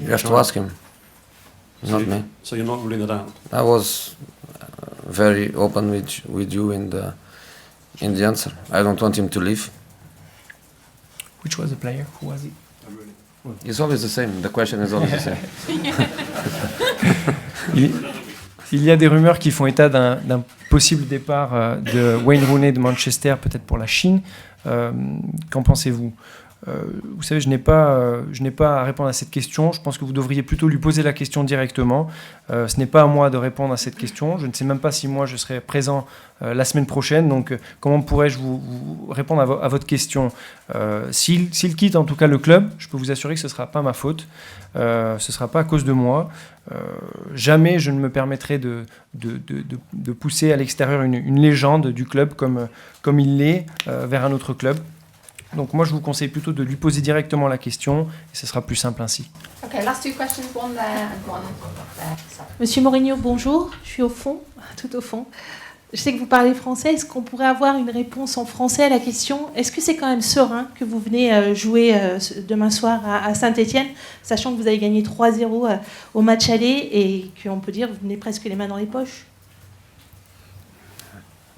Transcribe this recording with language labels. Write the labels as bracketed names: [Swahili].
[English] You have to ask him, not me. So you're not ruling that out? I was very open with you in the answer. I don't want him to leave. Which was the player? Who was it? It's always the same. The question is always the same. [French] Il y a des rumeurs qui font état d'un possible départ de Wayne Rooney de Manchester, peut-être pour la Chine. Qu'en pensez-vous ? Vous savez, je n'ai pas à répondre à cette question. Je pense que vous devriez plutôt lui poser la question directement. Ce n'est pas à moi de répondre à cette question. Je ne sais même pas si moi je serai présent la semaine prochaine. Donc, comment pourrais-je vous répondre à votre question ? S'il quitte en tout cas le club, je peux vous assurer que ce ne sera pas ma faute. Ce ne sera pas à cause de moi. Jamais je ne me permettrai de pousser à l'extérieur une légende du club comme il l'est vers un autre club. Donc moi je vous conseille plutôt de lui poser directement la question et ce sera plus simple ainsi. [English] Okay, last 2 questions, one there and one there. Sorry. [French] Monsieur Mourinho, bonjour. Je suis au fond, tout au fond. Je sais que vous parlez français. Est-ce qu'on pourrait avoir une réponse en français à la question ? Est-ce que c'est quand même serein que vous venez jouer demain soir à Saint-Etienne, sachant que vous avez gagné 3-0 au match aller et qu'on peut dire que vous venez presque les mains dans les poches ?